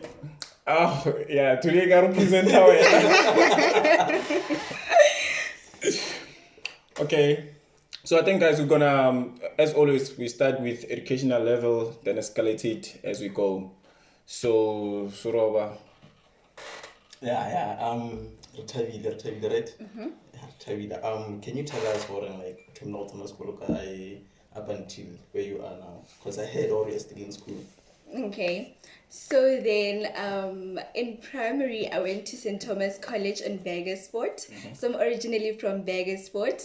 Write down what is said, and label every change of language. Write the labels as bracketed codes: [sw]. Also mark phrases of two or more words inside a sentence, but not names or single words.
[en] Oh, yeah, today I gotta present how Okay, so I think guys, we're gonna, as always, we start with educational level, then escalate it as we go. So, Suroba. Rethabile, right? Rethabile. Can you tell us what like criminal school up until where you are now? Because I heard all you're still in school. Okay, so then in primary I went to St. Thomas College in Burgersport. So I'm originally from Burgersport.